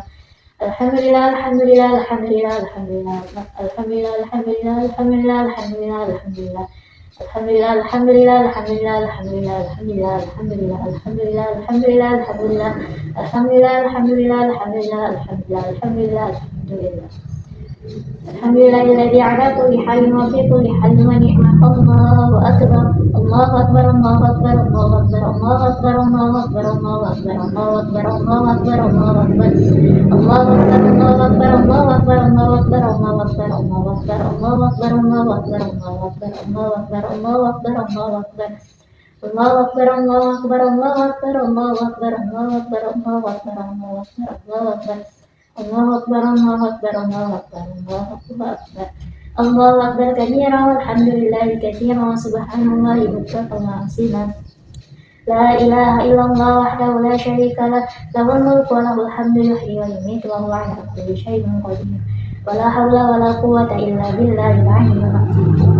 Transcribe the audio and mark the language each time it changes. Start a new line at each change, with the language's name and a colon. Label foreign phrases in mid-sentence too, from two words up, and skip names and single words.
Arabic: الحمد لله الحمد لله الحمد لله الحمد لله الحمد لله الحمد لله الحمد لله الحمد لله الحمد لله. الحمد لله الحمد لله الحمد لله الحمد لله الحمد لله الحمد لله الحمد لله الحمد لله الحمد لله الحمد لله الحمد لله الحمد لله الحمد لله الحمد لله الحمد لله. الحمد لله الذي على كل حال وفي كل حال ونعم الله أكبر. الله أكبر الله أكبر الله أكبر الله أكبر الله أكبر الله أكبر الله أكبر الله أكبر الله أكبر. الله أكبر الله أكبر الله أكبر الله أكبر الله أكبر الله أكبر الله أكبر الله أكبر الله أكبر الله أكبر الله أكبر الله أكبر. الله أكبر الله أكبر الله أكبر الله أكبر الله أكبر الله أكبر الله أكبر الله أكبر. الله أكبر الله أكبر الله أكبر الله أكبر. الله أكبر كبيرا والحمد لله كثيرا وسبحان الله بكرة وأصيلا. لا إله إلا الله وحده لا شريك له له الملك وله الحمد يحيي ويميت وهو على كل شيء قدير. ولا حول ولا قوة إلا بالله العلي العظيم.